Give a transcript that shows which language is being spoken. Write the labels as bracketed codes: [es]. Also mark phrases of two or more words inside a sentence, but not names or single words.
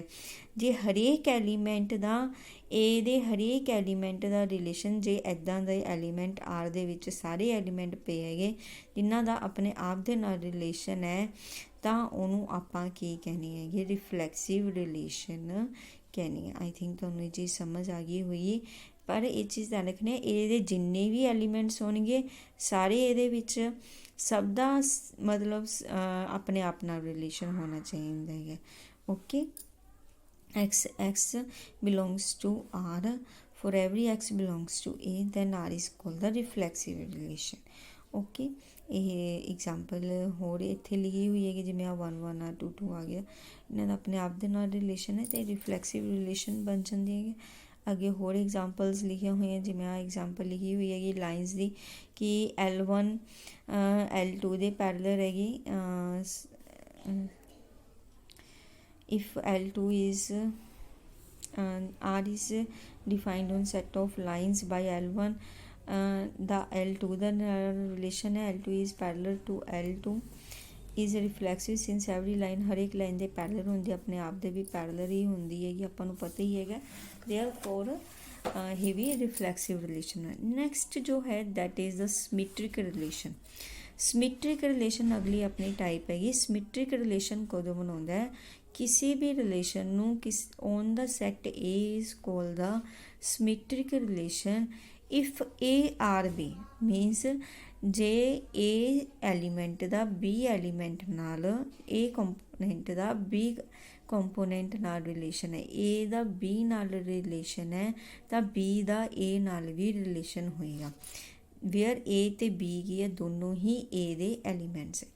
[pa] ਜੇ ਹਰੇਕ ਐਲੀਮੈਂਟ ਦਾ ਏ ਦੇ ਹਰੇਕ ਐਲੀਮੈਂਟ ਦਾ ਰਿਲੇਸ਼ਨ ਜੇ ਇੱਦਾਂ ਦੇ ਐਲੀਮੈਂਟ ਆਰ ਦੇ ਵਿੱਚ ਸਾਰੇ ਐਲੀਮੈਂਟ ਪਏ ਹੈਗੇ ਜਿਨ੍ਹਾਂ ਦਾ ਆਪਣੇ ਆਪ ਦੇ ਨਾਲ ਰਿਲੇਸ਼ਨ ਹੈ ਤਾਂ ਉਹਨੂੰ ਆਪਾਂ ਕੀ ਕਹਿੰਦੇ ਹੈਗੇ, [en] reflexive relation [pa] ਕਹਿੰਦੇ। [en] I think [pa] ਤੁਹਾਨੂੰ ਇਹ ਚੀਜ਼ ਸਮਝ ਆ ਗਈ ਹੋਈ, ਪਰ ਇਹ ਚੀਜ਼ ਧਿਆਨ ਰੱਖਣੀ ਇਹਦੇ ਜਿੰਨੇ ਵੀ ਐਲੀਮੈਂਟਸ ਹੋਣਗੇ ਸਾਰੇ ਇਹਦੇ ਵਿੱਚ ਸਭ ਦਾ ਮਤਲਬ ਆਪਣੇ ਆਪ ਨਾਲ ਰਿਲੇਸ਼ਨ ਹੋਣਾ ਚਾਹੀਦਾ ਹੈਗਾ। ਓਕੇ, [en] x belongs to r, for every x belongs to a, then r is called the reflexive relation. [pa] ਓਕੇ, ਇਹ ਐਗਜ਼ਾਮਪਲ ਹੋਰ ਇੱਥੇ ਲਿਖੀ ਹੋਈ ਹੈ ਕਿ ਜਿਵੇਂ ਆ 1 1 ਆ 2 2 ਆ ਗਿਆ, ਇਹਨਾਂ ਦਾ ਆਪਣੇ ਆਪ ਦੇ ਨਾਲ ਰਿਲੇਸ਼ਨ ਹੈ ਅਤੇ [en] reflexive relation [pa] ਬਣ ਜਾਂਦੀ ਹੈਗੀ। ਅੱਗੇ ਹੋਰ ਐਗਜ਼ਾਮਪਲਸ ਲਿਖੀਆਂ ਹੋਈਆਂ, ਜਿਵੇਂ ਆ ਐਗਜ਼ਾਮਪਲ ਲਿਖੀ ਹੋਈ ਹੈਗੀ ਲਾਈਨਸ ਦੀ ਕਿ L1 L2 ਦੇ ਪੈਰਲਲ ਹੈਗੀ। [en] if L2 is R is defined on set of lines by L1, the L2 [pa] ਦਾ relation ਹੈ [en] L2 is parallel to L2 is reflexive since every line [pa] ਹਰੇਕ ਲਾਈਨ ਦੇ ਪੈਰਲਲ ਹੁੰਦੀ, ਆਪਣੇ ਆਪ ਦੇ ਵੀ ਪੈਰਲਲ ਹੀ ਹੁੰਦੀ ਹੈਗੀ, ਆਪਾਂ ਨੂੰ ਪਤਾ ਹੀ ਹੈਗਾ। therefore ਇਹ ਵੀ [en] reflexive relation [pa] ਹੈ। ਨੈਕਸਟ ਜੋ ਹੈ [en] that is the symmetric relation. symmetric relation [pa] ਅਗਲੀ ਆਪਣੀ ਟਾਈਪ ਹੈਗੀ। [en] symmetric relation [pa] ਕਦੋਂ ਬਣਾਉਂਦਾ ਹੈ, ਕਿਸੇ ਵੀ ਰਿਲੇਸ਼ਨ ਨੂੰ ਔਨ ਦਾ ਸੈਟ [en] A is called the symmetric relation if A or B means [pa] ਜੇ A ਐਲੀਮੈਂਟ ਦਾ B ਐਲੀਮੈਂਟ ਨਾਲ A ਕੰਪੋਨੈਂਟ ਦਾ B ਕੰਪੋਨੈਂਟ ਨਾਲ ਰਿਲੇਸ਼ਨ ਹੈ, A ਦਾ B ਨਾਲ ਰਿਲੇਸ਼ਨ ਹੈ ਤਾਂ B ਦਾ A ਨਾਲ ਵੀ ਰਿਲੇਸ਼ਨ ਹੋਏਗਾ। ਵੇਅਰ A ਤੇ B ਕੀ ਹੈ, ਦੋਨੋਂ ਹੀ A ਦੇ ਐਲੀਮੈਂਟਸ ਹੈ।